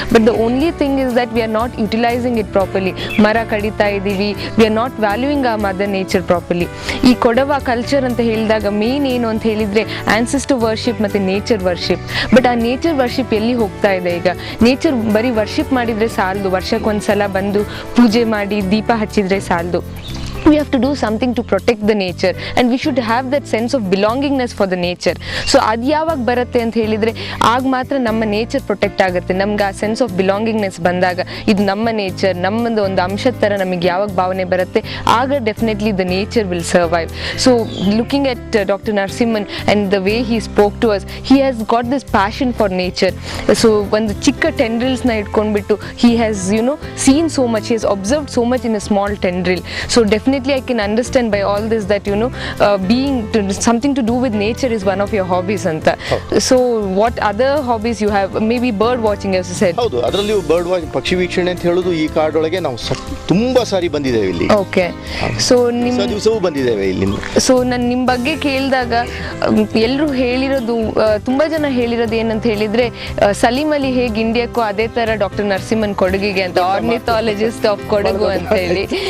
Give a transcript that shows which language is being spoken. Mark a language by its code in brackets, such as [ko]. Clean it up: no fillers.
[en] But the only thing is that we are not utilizing it properly. [kn] ಮರ ಕಡಿತಾ ಇದ್ದೀವಿ, [en] We are not valuing ಆ mother nature properly. [kn] ಈ Kodava culture ಅಂತ ಹೇಳಿದಾಗ main ಏನು ಅಂತ ಹೇಳಿದರೆ ಆನ್ಸೆಸ್ಟರ್ ವರ್ಷಿಪ್ ಮತ್ತು ನೇಚರ್ ವರ್ಷಿಪ್. ಬಟ್ ಆ ನೇಚರ್ ವರ್ಷಿಪ್ ಎಲ್ಲಿ ಹೋಗ್ತಾ ಇದೆ ಈಗ? ನೇಚರ್ ಬರೀ ವರ್ಷಿಪ್ ಮಾಡಿದರೆ ಸಾಲದು, ವರ್ಷಕ್ಕೊಂದ್ಸಲ ಬಂದು ಪೂಜೆ ಮಾಡಿ ದೀಪ ಹಚ್ಚಿದರೆ ಸಾಲದು. [en] We have to do something to protect the nature, and we should have that sense of belongingness for the nature. [kn] So ಅದು ಯಾವಾಗ ಬರುತ್ತೆ ಅಂತ ಹೇಳಿದರೆ ಆಗ ಮಾತ್ರ ನಮ್ಮ ನೇಚರ್ ಪ್ರೊಟೆಕ್ಟ್ ಆಗುತ್ತೆ. ನಮ್ಗೆ ಆ ಸೆನ್ಸ್ ಆಫ್ ಬಿಲಾಂಗಿಂಗ್ನೆಸ್ ಬಂದಾಗ ಇದು ನಮ್ಮ ನೇಚರ್, ನಮ್ಮದು ಒಂದು ಅಂಶದ ಥರ ನಮಗೆ ಯಾವಾಗ ಭಾವನೆ ಬರುತ್ತೆ ಆಗ [en] Definitely the nature will survive. So looking at doctor Narasimhan and the way he spoke to us, he has got this passion for nature. [kn] So ಒಂದು ಚಿಕ್ಕ ಟೆಂಡ್ರಿಲ್ಸ್ನ ಇಟ್ಕೊಂಡ್ಬಿಟ್ಟು [en] He has seen so much, he has observed so much in a small tendril. So definitely I can understand by all this that being something to do with nature is one of your hobbies anta. So what other hobbies you have? Maybe bird watching, as you said. [kn] ಹೌದು, ಅದರಲ್ಲಿಯೂ bird watch, ಪಕ್ಷಿ ವೀಕ್ಷಣೆ ಅಂತ ಹೇಳೋದು ಈ ಕಾಡೊಳಗೆ ನಾವು ತುಂಬಾ ಸಾರಿ ಬಂದಿದ್ದೇವೆ ಇಲ್ಲಿ. ಓಕೆ. ಸೊ ನಿಮ್ಮ ದಿವಸವೂ ಬಂದಿದ್ದೇವೆ ಇಲ್ಲಿಂದ. ಸೊ ನಾನು ನಿಮ್ಮ ಬಗ್ಗೆ ಕೇಳಿದಾಗ ಎಲ್ಲರೂ ಹೇಳಿರೋದು, ತುಂಬ ಜನ ಹೇಳಿರೋದು ಏನಂತ ಹೇಳಿದರೆ ಸಲೀಂ ಅಲಿ ಹೇಗೆ ಇಂಡಿಯಾಕ್ಕೂ ಅದೇ ಥರ ಡಾಕ್ಟರ್ ನರಸಿಂಹನ್ ಕೊಡಗಿಗೆ ಅಂತ, ಆರ್ನಿಥಾಲಜಿಸ್ಟ್ ಆಫ್ ಕೊಡಗು ಅಂತ ಹೇಳಿ.